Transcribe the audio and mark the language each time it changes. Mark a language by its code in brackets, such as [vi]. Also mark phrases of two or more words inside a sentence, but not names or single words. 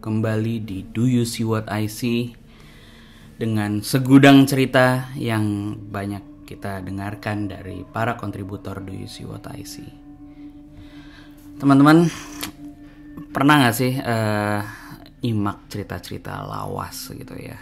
[id] Kembali di Do You See What I See, dengan segudang cerita yang banyak kita dengarkan dari para kontributor Do You See What I See. Teman-teman, pernah gak sih nyimak cerita-cerita lawas gitu ya?